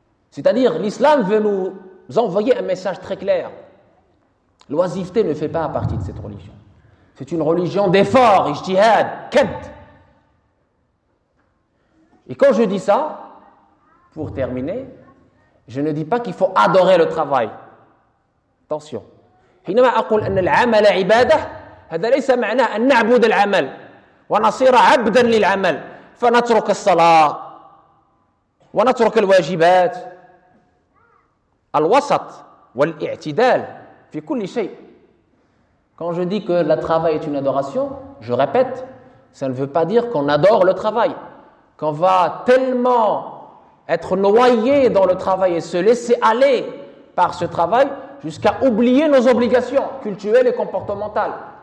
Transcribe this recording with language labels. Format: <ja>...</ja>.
<fr>C'est-à-dire, l'islam veut nous envoyer un message très clair. L'oisiveté ne fait pas partie de cette religion. C'est une religion d'effort, ijtihad, kad. Et quand je dis ça, pour terminer, je ne dis pas qu'il faut adorer le travail. Attention.</fr> <ar>حينما أقول أن العمل عبادة هذا ليس معناه أن نعبد العمل ونصير عبدا للعمل فنترك الصلاة ونترك الواجبات. الوسط والاعتدال في كل شيء.</ar> <fr>Quand je dis que le travail est une adoration, je répète, ça ne veut pas dire qu'on adore le travail. Qu'on va tellement être noyé dans le travail et se laisser aller par ce travail jusqu'à oublier nos obligations culturelles et comportementales.</fr>